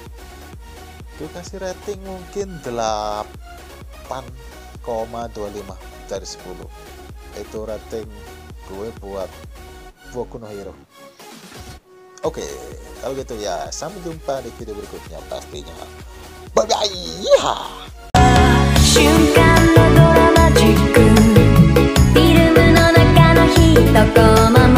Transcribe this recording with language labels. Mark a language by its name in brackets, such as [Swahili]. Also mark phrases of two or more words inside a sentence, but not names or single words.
[Indonesian] Gue kasih rating mungkin 8,25 dari 10. Itu rating gue buat Boku no Hero. Oke, kalau gitu ya sampai jumpa di video berikutnya pastinya. [English] Bye bye. [Japanese] 瞬間のドラマチックフィルムの中の一コマ